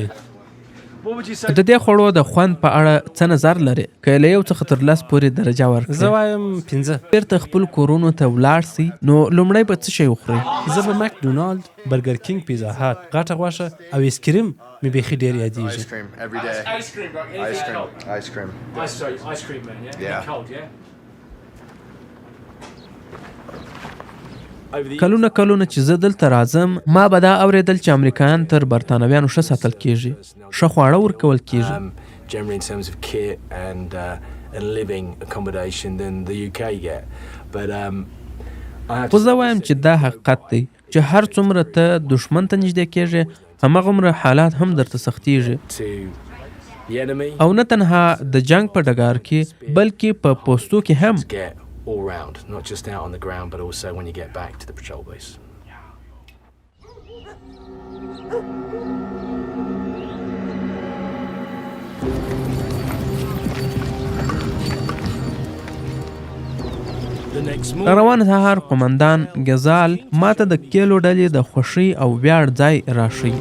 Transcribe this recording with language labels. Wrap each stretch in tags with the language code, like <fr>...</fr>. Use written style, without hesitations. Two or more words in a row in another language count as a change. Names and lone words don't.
<ps>د دې خوړو د خوند په اړه څه نظر لري؟ که له 1 څخه تر 10 پورې درجه ورکړئ. زه وایم 5. بیرته خپل کورونو ته ولاړ سئ نو لومړی به څه شی وخورئ؟ زه به مکډونالد، برګر کینګ، پیزا هات، غټه غوښه او ایسکریم مې بیخي ډېر یادېږي.</ps> <en>Ice cream every day. Ice cream, right? Ice cream. Ice cream. Ice cream, man, yeah? Yeah. Cold, yeah?</en> <ps>کلونه چې زه دلته راځم ما به دا اورېدل چې امریکایان تر برتانویانو ښه ساتل کېږي، ښه خواړه ورکول کېږي.</ps> <en>Generally in terms of kit and living accommodation than the UK get. But</en> <ps>خو زه وایم چې دا حقیقت دی چې هر څومره ته دښمن ته نږدې کېږې هماغومره حالات هم درته سختېږي. او نه تنها د جنگ په ډګر کې بلکې په پوستو کې هم.</ps> <en>all round, not just out on the ground, but also when you get back to the patrol base.</en> <ps>روان سهار قمندان ګزال ماته د کېلو ډلې د خوښۍ او ویاړ ځای راښیي.</ps>